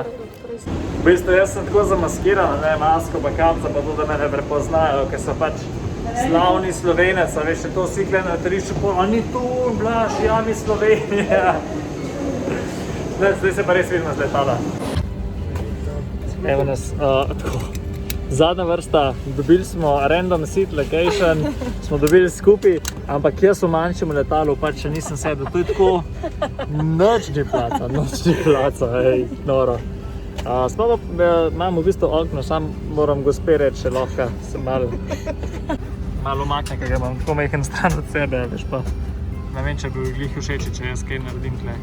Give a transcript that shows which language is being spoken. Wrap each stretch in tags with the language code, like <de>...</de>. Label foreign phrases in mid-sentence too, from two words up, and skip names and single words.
<sl>V bistvu jaz sem tako zamaskiran, ne, masko pa kapca, pa to, da me ne prepoznajo, ker so pač slavni Slovenec, a veš, to vsi kle na letališču, a ni tu, Blaž, ja, mi Slovenija. Zdaj se pa res vidno z letala. Evo nas, tako. Zadnja vrsta, dobili smo</sl> <en>random seat location,</en> <sl>smo dobili skupaj, ampak jaz v manjšem letalu pač še nisem sedel, to je tako nič ni placa, hej, noro. Imam v bistvu okno, sam moram gospe reči, če lahko se malo umakne, ker ga imam tako majhen stran od sebe, veš pa, ne vem, če bi glih všeči, če jaz kaj naredim tle.</sl>